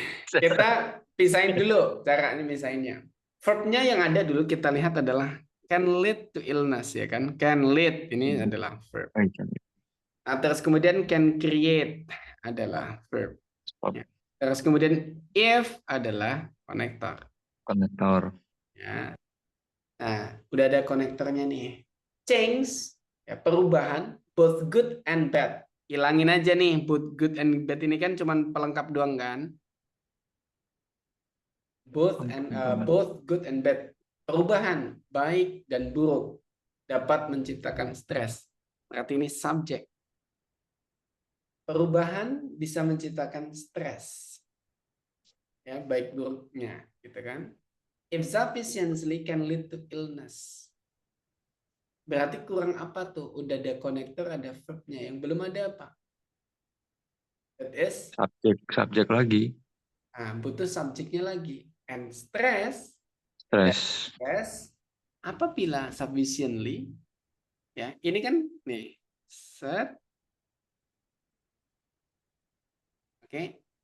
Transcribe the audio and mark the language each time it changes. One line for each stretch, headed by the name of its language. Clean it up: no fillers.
Indonesian: Kita pisahin dulu cara ini misahinnya. Verbnya yang ada dulu kita lihat adalah
English: can lead to illness
Indonesian: ya kan. Can lead ini adalah verb. Nah, terus kemudian can create adalah verb. Ya. Terus kemudian if adalah konektor. Ya. Nah, udah ada konektornya nih.
English: Change
Indonesian: ya, perubahan
English: both good and bad.
Indonesian: Hilangin aja nih
English: both good and bad
Indonesian: ini kan cuman pelengkap doang kan. Both good and bad. Perubahan baik dan buruk dapat menciptakan stres. Berarti ini subjek. Perubahan bisa menciptakan stres. Ya, baik buruknya, gitu kan?
English: Insufficiency can lead to illness.
Indonesian: Berarti kurang apa tuh? Udah ada konektor, ada verb-nya. Yang belum ada apa?
English: That is,
Indonesian: Subjek lagi. butuh subjeknya lagi.
English: And stress,
Indonesian: Stress. apabila sufficiently, ya ini kan nih, set, oke.